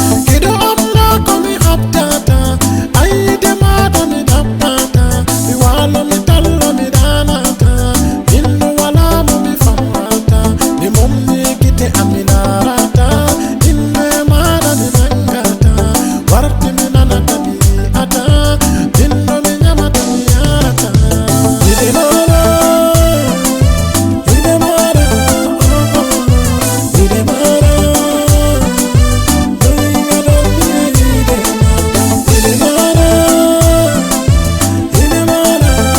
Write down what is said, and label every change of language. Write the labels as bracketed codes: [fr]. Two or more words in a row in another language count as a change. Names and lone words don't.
[ff] kido am na komi haptata, ayidema do mi dabbata, mi walo mi tallo mi danata, mindu wala mo mi fam- Mi momni gite am mi larata, inde maɗa mi nangata. Warti mi nana tabi'ata, bindo mi nyamata mi yarata. Gite maɗa, gite maɗa, oh, oh, oh. Gite maɗa, [en] baby, I don't need [ff] gite maɗa. Gite maɗa, gite maɗa.